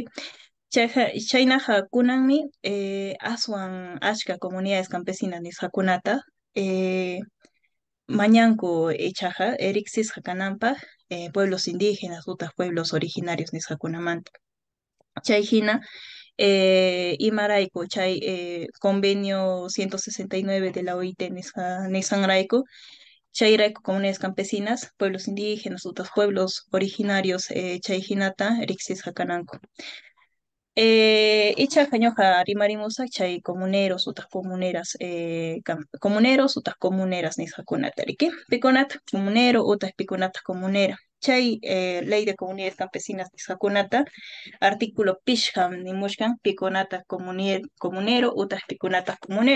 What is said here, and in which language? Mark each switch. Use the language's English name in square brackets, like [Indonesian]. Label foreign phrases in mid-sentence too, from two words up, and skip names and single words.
[Quechua] Chaynaqa kunanmi aswan ashka [Spanish] comunidades campesinas [Quechua] nisqakunata mañanku ichaqa riqsisqa kananpaq [Spanish] pueblos indígenas [Quechua] utaq [Spanish] pueblos originarios [Quechua] nisqakunamanta. Chayhina imarayku chay [Spanish] convenio 169 de la OIT [Quechua] nisqanrayku chayrayku [Spanish] comunidades campesinas, pueblos indígenas, otros pueblos originarios [Quechua] chayhinata riqsisqa kananku. Ichaqa ñuqa rimarimusaq chay comuneros utaq comuneras comuneros utaq comuneras nisqakunata riki. Pikunata comunero utaq pikunata comunera. Chay [Spanish] ley de comunidades campesinas [Quechua] nisqakunata artículo pishqam nimushkan pikunata comunero utaq pikunata comunera.